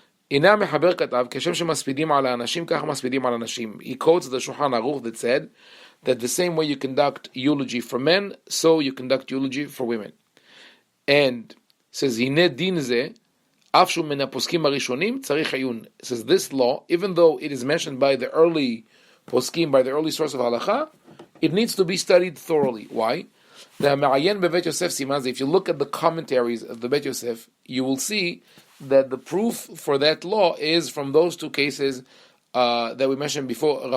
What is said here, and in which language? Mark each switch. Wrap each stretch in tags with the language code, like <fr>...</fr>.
<he>הנה המחבר כתב, כשם שמספידים על האנשים, כך מספידים על הנשים.</he> <en>He quotes the shulchan-aruch that said that the same way you conduct eulogy for men, so you conduct eulogy for women. And says,</en> <he>הנה דין זה, אף שהוא מן הפוסקים הראשונים, צריך עיון.</he> <en>Says, this law, even though it is mentioned by the early poskim, by the early source of halacha, it needs to be studied thoroughly. Why? If you look at the commentaries of the Bet Yosef, you will see that the proof for that law is from those two cases that we mentioned before.</en>